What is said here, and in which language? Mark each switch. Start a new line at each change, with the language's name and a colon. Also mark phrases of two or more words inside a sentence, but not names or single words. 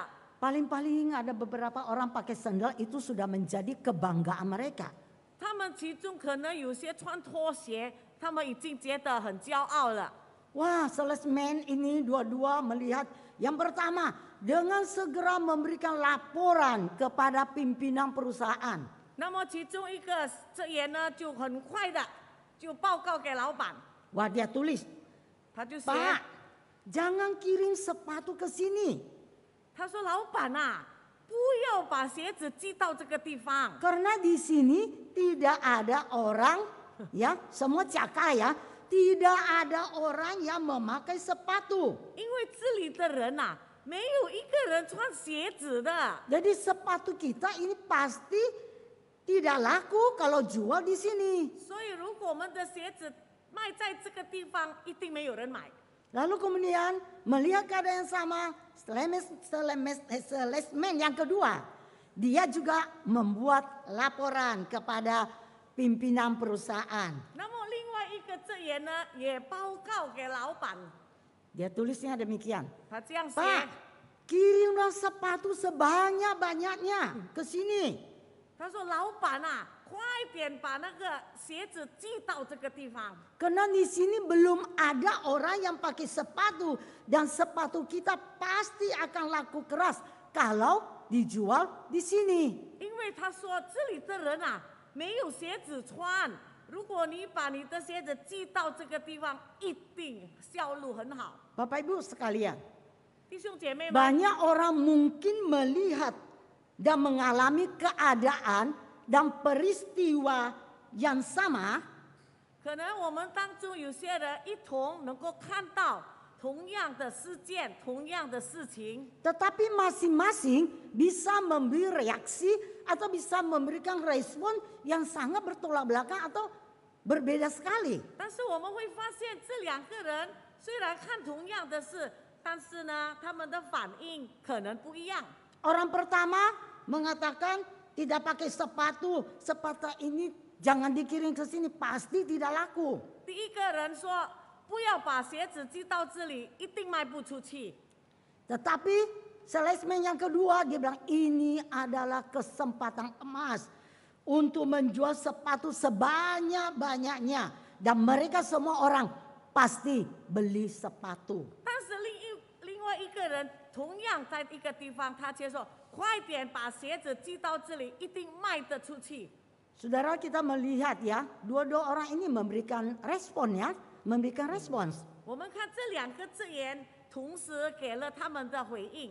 Indonesian: Paling-paling ada beberapa orang pakai sandal, itu sudah menjadi kebanggaan mereka.
Chinese: 他们其中可能有些穿拖鞋，他们已经觉得很骄傲了。
Indonesian: Wah, salesman ini dua-dua melihat yang pertama dengan segera memberikan laporan kepada pimpinan perusahaan.
Chinese: 那么其中一个这员呢，就很快的就报告给老板，
Indonesian: Wah, dia tulis
Chinese: 他就写，
Indonesian: Pak, jangan kirim sepatu ke sini.
Chinese: 他说老板啊，不要把鞋子寄到这个地方，
Indonesian: Karena di sini tidak ada orang, ya, semua cakap ya, tidak ada orang yang memakai sepatu.
Chinese: 因为这里的人呐、没有一个人穿鞋子的，
Indonesian: Jadi sepatu kita ini pasti tidak laku kalau jual di sini.
Chinese: 所以如果我们的鞋子卖在这个地方，一定没有人买。
Indonesian: Lalu kemudian melihat keadaan yang sama, salesman yang kedua, dia juga membuat laporan kepada pimpinan perusahaan.
Chinese: 那么另外一个职员呢，也报告给老板，
Indonesian: Dia tulisnya demikian,
Chinese: 他这样写。
Indonesian: Pak, kirimlah sepatu sebanyak-banyaknya ke sini.
Chinese: 他说：“老板啊，快点把那个鞋子寄到这个地方，
Indonesian: Karena di sini belum ada orang yang pakai sepatu dan sepatu kita pasti akan laku keras kalau dijual di sini.
Chinese: 因为他说这里的人啊没有鞋子穿。如果你把你的鞋子寄到这个地方，一定销路很好。
Indonesian: Bapak Ibu sekalian,
Chinese: 弟兄姐妹们，
Indonesian: banyak orang mungkin melihat dan mengalami keadaan dan peristiwa yang sama,
Chinese: 可能我们当中有些人一同能够看到同样的事件、同样的事情，
Indonesian: tetapi masing-masing bisa memberi reaksi atau bisa memberikan respon yang sangat bertolak belakang atau berbeda sekali.
Chinese: 但是我们会发现这两个人虽然看同样的事，但是呢，他们的反应可能不一样。
Indonesian: Orang pertama mengatakan tidak pakai sepatu, sepatu ini jangan dikirim ke sini, pasti tidak laku.
Chinese: 第一个人说：“不要把鞋子寄到这里，一定卖不出去。”
Indonesian: Tetapi salesman yang kedua dia bilang ini adalah kesempatan emas untuk menjual sepatu sebanyak-banyaknya dan mereka semua orang pasti beli sepatu.
Chinese: 但是另外一个人同样在一个地方，他却说：“快点把鞋子寄到这里，一定卖得出去。”
Indonesian: Saudara kita melihat ya, dua-dua orang ini memberikan respon ya, memberikan respons.
Chinese: 我们看这两个字眼同时给了他们的回应。